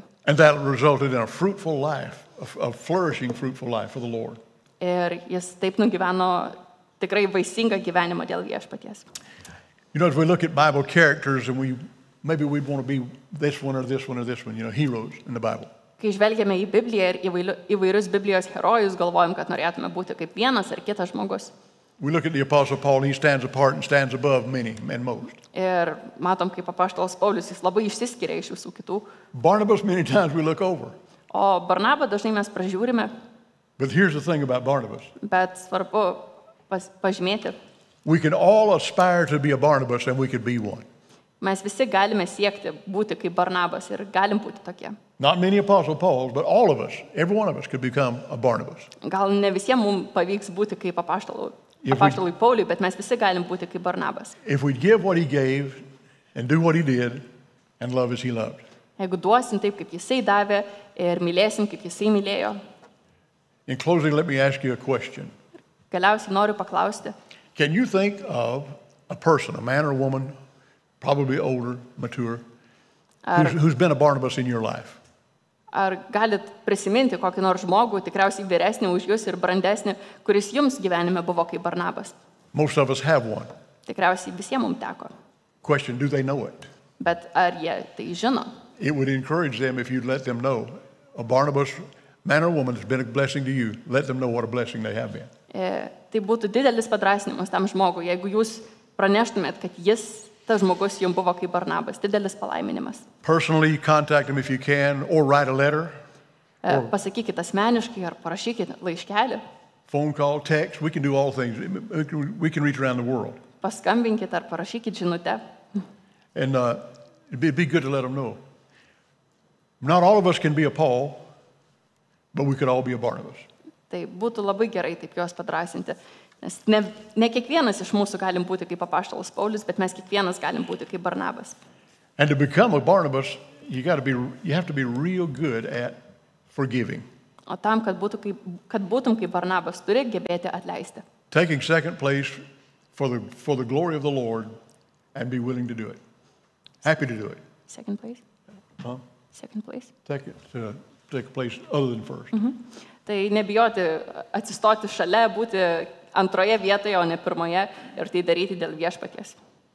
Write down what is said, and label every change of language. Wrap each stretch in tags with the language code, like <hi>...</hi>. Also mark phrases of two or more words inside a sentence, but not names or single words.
<en>And that resulted in a fruitful life, a flourishing fruitful life for the Lord.</en> <lt>Ir jis taip nugyveno tikrai vaisingą gyvenimą dėl Viešpaties.</lt> <en>You know, as we look at Bible characters and maybe we'd want to be this one or this one or this one, heroes in the Bible.</en> <lt>Kai žvelgiame į Bibliją ir įvairius Biblijos herojus, galvojam, kad norėtume būti kaip vienas ar kitas žmogus.</lt> <en>We look at the Apostle Paul, and he stands apart and stands above many and most.</en> <lt>Ir matom, kaip apaštalas Paulius, jis labai išsiskiria iš visų kitų.</lt> <en>Barnabas, many times we look over.</en> <lt>O Barnabą dažnai mes pražiūrime,</lt> <en>But here's the thing about Barnabas.</en> <lt>bet svarbu pažymėti,</lt> <en>We can all aspire to be a Barnabas, and we could be one.</en> <lt>mes visi galime siekti būti kaip Barnabas ir galim būti tokie.</lt> <en>Not many Apostle Pauls, but all of us, every one of us could become a Barnabas.</en> <lt>Gal ne visiems mums pavyks būti kaip apaštalui Pauliui, bet mes visi galim būti kaip Barnabas.</lt> <en>If we give what he gave and do what he did and love as he loved.</en> <lt>Jeigu duosim taip, kaip jisai davė ir mylėsim, kaip jisai mylėjo.</lt> <en>In closing, let me ask you a question.</en> <lt>Galiausiai noriu paklausti,</lt> <en>Can you think of a person, a man or a woman, probably older, mature, who's been a Barnabas in your life?</en> <lt>ar galit prisiminti kokį nors žmogų, tikriausiai vyresnį už jūs ir brandesnį, kuris jums gyvenime buvo kaip Barnabas?</lt> <en>Most of us have one.</en> <lt>Tikriausiai visiems mums teko.</lt> <en>Question, do they know it?</en> <lt>Bet ar jie tai žino?</lt> <en>It would encourage them if you'd let them know. A Barnabas, man or woman, has been a blessing to you. Let them know what a blessing they have been.</en> <lt>Tai būtų didelis padrasinimas tam žmogui, jeigu jūs praneštumėt, kad tas žmogus jums buvo kaip Barnabas. Didelis palaiminimas.</lt> <en>Personally, contact them if you can, or write a letter,</en> <lt>Pasakykit asmeniškai ar parašykit laiškelį.</lt> <en>phone call, text. We can do all things. We can reach around the world.</en> <lt>Paskambinkit ar parašykit žinutę.</lt> <en>And it'd be good to let them know. Not all of us can be a Paul, but we could all be a Barnabas.</en> <lt>Tai būtų labai gerai taip juos padrasinti. Nes ne kiekvienas iš mūsų galim būti kaip apaštalas Paulius, bet mes kiekvienas galim būti kaip Barnabas.</lt> <en>And to become a Barnabas, you have to be real good at forgiving.</en> <lt>O tam, kad būtum kaip Barnabas, turi gebėti atleisti.</lt> <en>Taking second place for the glory of the Lord and be willing to do it. Happy to do it. Second place? Huh? Second place? Take a place other than first.</en> <lt>Tai nebijoti atsistoti šalia, būti antroje vietoje, o ne pirmoje ir tai daryti dėl viešpaties.</lt>